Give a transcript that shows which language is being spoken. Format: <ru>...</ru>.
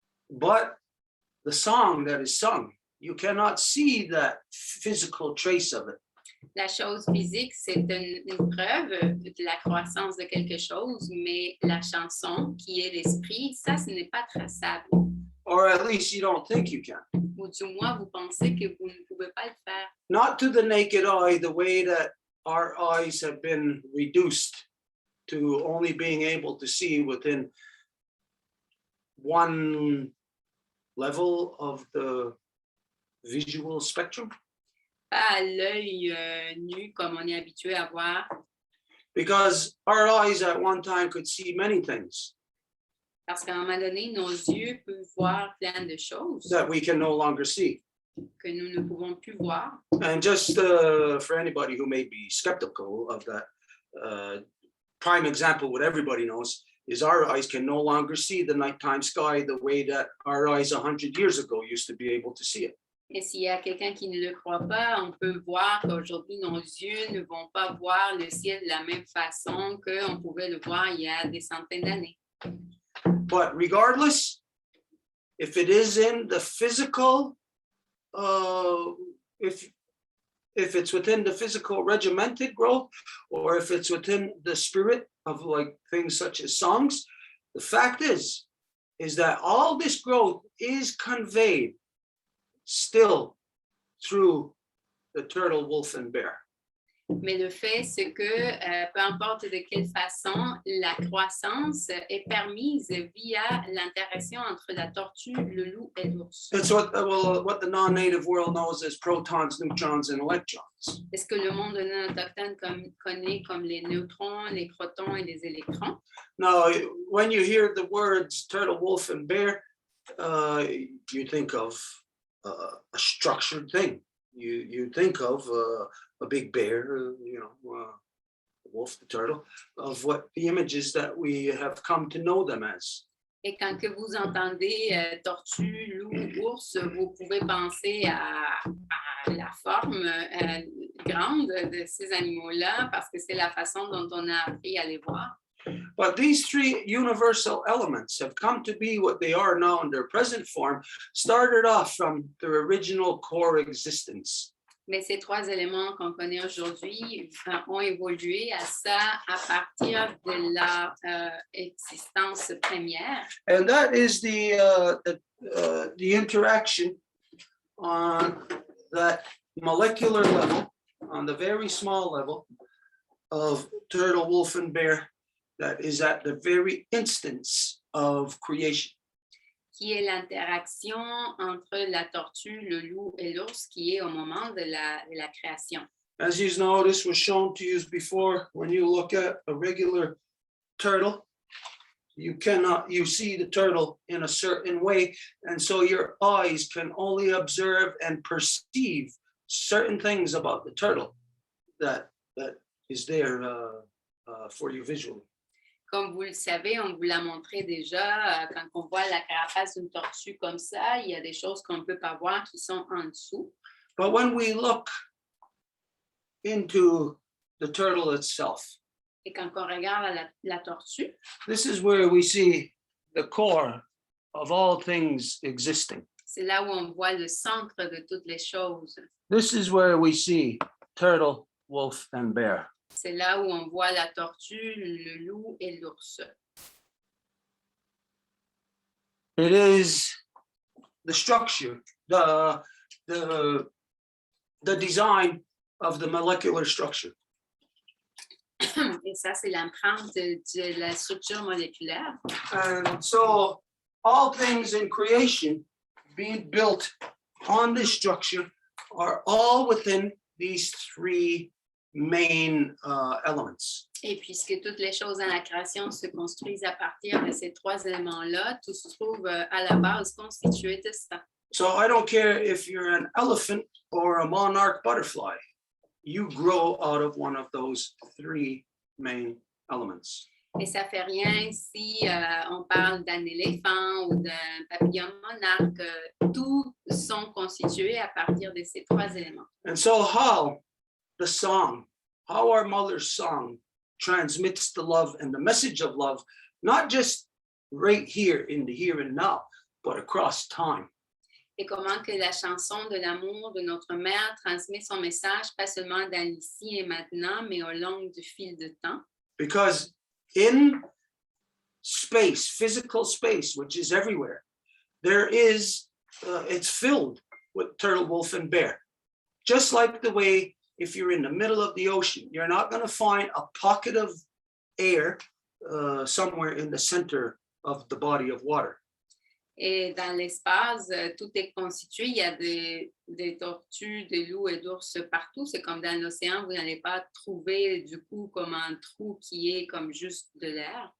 <en>But the song that is sung, you cannot see that physical trace of it.</en> <fr>La chose physique, c'est une preuve de la croissance de quelque chose, mais la chanson, qui est l'esprit, ça, ce n'est pas traçable.</fr> <en>Or at least you don't think you can.</en> <fr>Ou du moins, vous pensez que vous ne pouvez pas le faire.</fr> <en>Not to the naked eye, the way that our eyes have been reduced to only being able to see within one level of the visual spectrum.</en> <fr>Pas à l'œil nu comme on est habitué à voir.</fr> <en>Because our eyes at one time could see many things</en> <fr>Parce qu'à un moment donné, nos yeux peuvent voir plein de choses</fr> <en>that we can no longer see.</en> <fr>que nous ne pouvons plus voir.</fr> <en>And just for anybody who may be skeptical of that, prime example, what everybody knows, is our eyes can no longer see the nighttime sky the way that our eyes 100 years ago used to be able to see it.</en> <fr>Et s'il y a quelqu'un qui ne le croit pas, on peut voir qu'aujourd'hui, nos yeux ne vont pas voir le ciel de la même façon qu'on pouvait le voir il y a des centaines d'années.</fr> <en>But regardless, if it is in the physical, if it's within the physical regimented growth, or if it's within the spirit of like things such as songs, the fact is that all this growth is conveyed still through the turtle, wolf, and bear.</en> <fr>Mais le fait, c'est que peu importe de quelle façon, la croissance est permise via l'interaction entre la tortue, le loup et l'ours.</fr> <en>It's what the non-native world knows as protons, neutrons, and electrons.</en> <fr>C'est ce que le monde non autochtone connaît comme les neutrons, les protons et les électrons.</fr> <en>Now, when you hear the words turtle, wolf, and bear, you think of a structured thing. You think of a big bear, the wolf, the turtle, of what the images that we have come to know them as.</en> <fr>Et quand que vous entendez tortue, loup, ours, vous pouvez penser à la forme grande de ces animaux-là parce que c'est la façon dont on a appris à les voir.</fr> <en>But these three universal elements have come to be what they are now in their present form, started off from their original core existence.</en> <fr>Mais ces trois éléments qu'on connaît aujourd'hui ont évolué à ça à partir de leur existence première.</fr> <en>And that is the interaction on that molecular level, on the very small level of turtle, wolf, and bear, that is at the very instance of creation.</en> <fr>Qui est l'interaction entre la tortue, le loup et l'ours, qui est au moment de la création.</fr> <en>As you know, this was shown to you before. When you look at a regular turtle, you see the turtle in a certain way, and so your eyes can only observe and perceive certain things about the turtle that is there for you visually.</en> <fr>Comme vous le savez, on vous l'a montré déjà, quand on voit la carapace d'une tortue comme ça, il y a des choses qu'on ne peut pas voir qui sont en dessous.</fr> <en>But when we look into the turtle itself,</en> <fr>Et quand on regarde la tortue,</fr> <en>this is where we see the core of all things existing.</en> <fr>c'est là où on voit le centre de toutes les choses.</fr> <en>This is where we see turtle, wolf, and bear.</en> <fr>C'est là où on voit la tortue, le loup et l'ours.</fr> <en>It is the structure, the design of the molecular structure.</en> <fr>Et ça, c'est l'empreinte de la structure moléculaire.</fr> <en>And so all things in creation being built on this structure are all within these three main elements.</en> <fr>Et puisque toutes les choses dans la création se construisent à partir de ces trois éléments-là, tout se trouve à la base constitué de ça.</fr> <en>So I don't care if you're an elephant or a monarch butterfly, you grow out of one of those three main elements.</en> <fr>Et ça fait rien si on parle d'un éléphant ou d'un papillon monarque. Tous sont constitués à partir de ces trois éléments.</fr> <en>And so how our mother's song transmits the love and the message of love, not just right here in the here and now, but across time.</en> <fr>Et comment que la chanson de l'amour de notre mère transmet son message, pas seulement dans l'ici et maintenant, mais au long du fil de temps.</fr> <en>Because in space, physical space, which is everywhere, there is, it's filled with turtle, wolf, and bear. Just like the way, if you're in the middle of the ocean, you're not going to find a pocket of air somewhere in the center of the body of water.</en> <fr>Et dans l'espace, tout est constitué. Il y a des tortues, des loups et d'ours partout. C'est comme dans l'océan, vous n'allez pas trouver du coup comme un trou qui est comme juste de l'air.</fr>